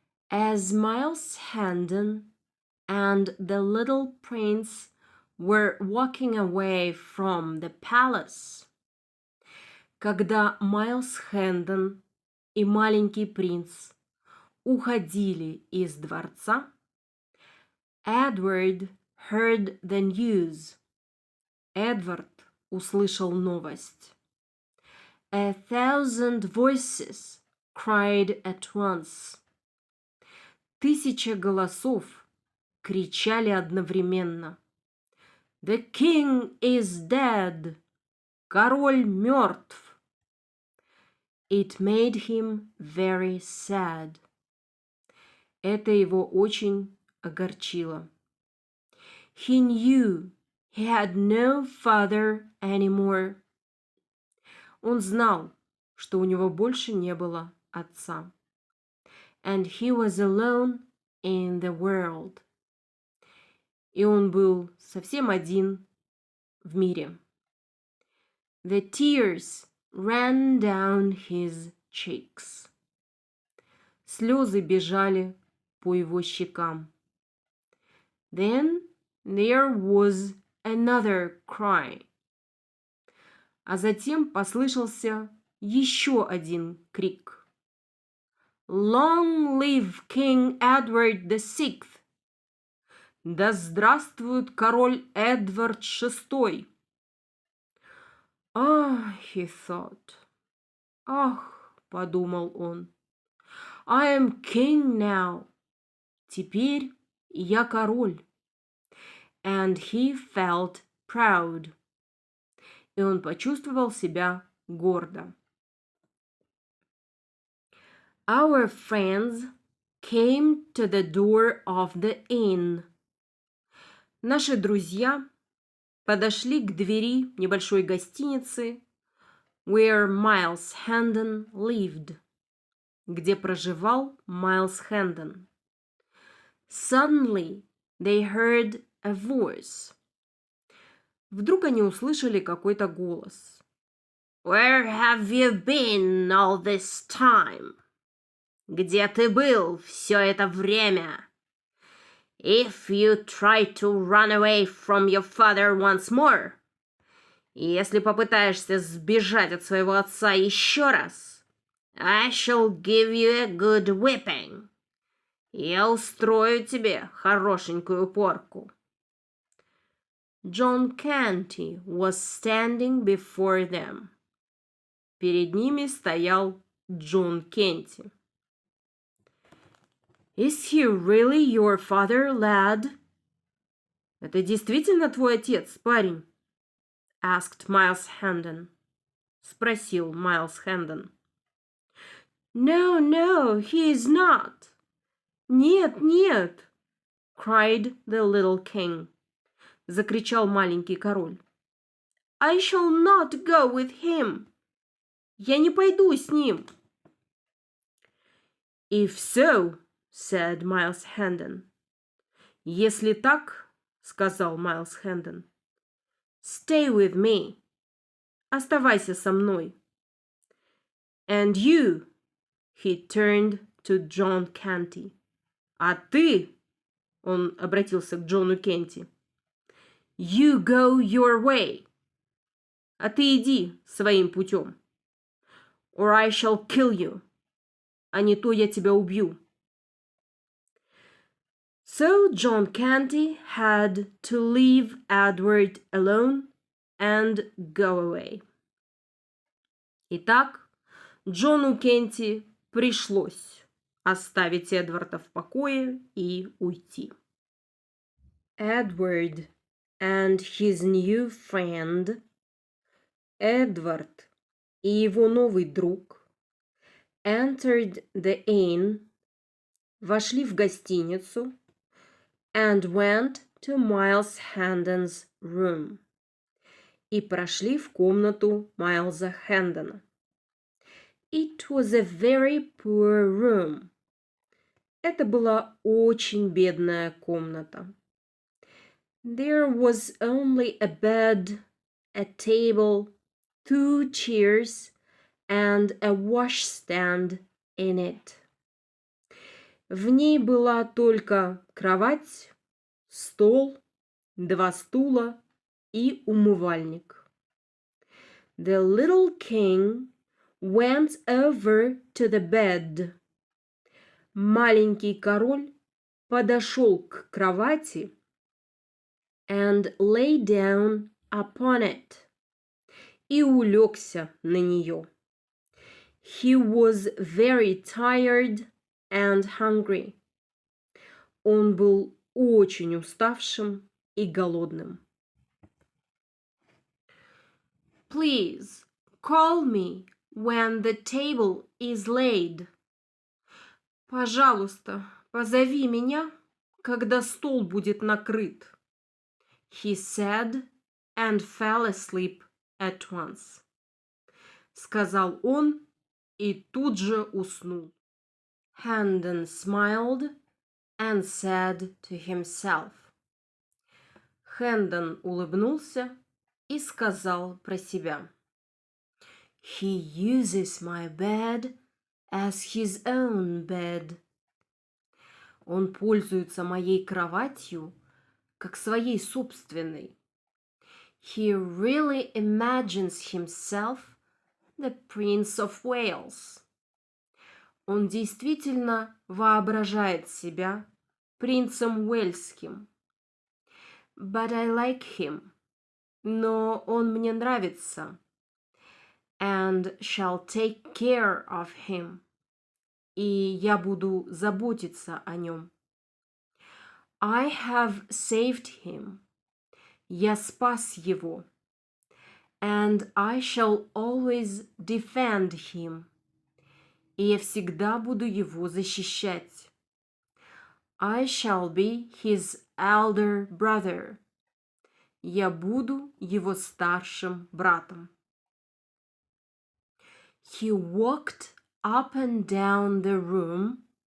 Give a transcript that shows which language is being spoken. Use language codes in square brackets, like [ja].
[en] As Miles Hendon and the little prince were walking away from the palace, [ru] когда Майлз Хэндон и маленький принц уходили из дворца, [en] Edward heard the news. [ru] Эдвард услышал новость. [en] 1,000 voices cried at once. [ru] 1000 голосов кричали одновременно. [en] The king is dead. [ru] Король мертв. [en] It made him very sad. [ru] Это его очень огорчило. [en] He knew he had no father anymore. [ru] Он знал, что у него больше не было отца. [en] And he was alone in the world. [ru] И он был совсем один в мире. [en] The tears ran down his cheeks. [ru] Слезы бежали по его щекам. [en] Then there was another cry. [ru] А затем послышался еще один крик. [en] Long live King Edward VI! [ru] Да здравствует король Эдвард VI! [en] He thought. [ru] Ах, подумал он. [en] I am king now. [ru] Теперь я король. [en] And he felt proud. [ru] И он почувствовал себя гордо. [en] Our friends came to the door of the inn. [ru] Наши друзья подошли к двери небольшой гостиницы, [en] where Miles Hendon lived, [ru] где проживал Майлз Хэндон. [en] Suddenly they heard a voice. [ru] Вдруг они услышали какой-то голос. [en] Where have you been all this time? [ru] Где ты был все это время? [en] If you try to run away from your father once more, [ru] если попытаешься сбежать от своего отца еще раз, [en] I shall give you a good whipping. [ru] Я устрою тебе хорошенькую порку. [en] John Canty was standing before them. [ru] Перед ними стоял Джон Кенти. [en] Is he really your father, lad? [ru] Это действительно твой отец, парень? [en] Asked Miles Hendon. [ru] Спросил Майлз Хэндон. [en] No, no, he is not. [ru] Нет, нет, [en] cried the little king. [ru] Закричал маленький король. [en] I shall not go with him. [ru] Я не пойду с ним. [en] If so, said Miles Hendon. [ru] Если так, сказал Майлз Хэндон, [en] stay with me. [ru] Оставайся со мной. [en] And you, he turned to John Canty. [ru] А ты, он обратился к Джону Кенти, [en] you go your way. [ru] А ты иди своим путем. [en] Or I shall kill you. [ru] А не то я тебя убью. [en] So John Canty had to leave Edward alone and go away. [ru] Итак, Джону Кенти пришлось оставить Эдварда в покое и уйти. [en] Edward and his new friend, [ru] Эдвард и его новый друг, [en] entered the inn, [ru] вошли в гостиницу, [en] and went to Miles Hendon's room, [ru] и прошли в комнату Майлза Хэндона. [en] It was a very poor room. [ru] Это была очень бедная комната. [en] There was only a bed, a table, 2 chairs, and a washstand in it. [ru] В ней была только кровать, стол, 2 стула и умывальник. [en] The little king went over to the bed. [ru] Маленький король подошел к кровати [en] and lay down upon it. [ru] И улегся на нее. [en] He was very tired and hungry. [ru] Он был очень уставшим и голодным. [en] Please call me when the table is laid. [ru] Пожалуйста, позови меня, когда стол будет накрыт. [en] He said and fell asleep at once. [ru] Сказал он и тут же уснул. [en] Hendon smiled and said to himself. [ru] Хэндон улыбнулся и сказал про себя. [en] He uses my bed as his own bed. [ru] Он пользуется моей кроватью как своей собственной. [en] He really imagines himself the Prince of Wales. [ru] Он действительно воображает себя принцем Уэльским. [en] But I like him. [ru] Но он мне нравится. [en] And shall take care of him. [ru] И я буду заботиться о нем. [en] I have saved him. [ru] Я спас его. [en] And I shall always defend him. [ru] И я всегда буду его защищать. [en] I shall be his elder brother. [ru] Я буду его старшим братом. [en] He walked up and down the room.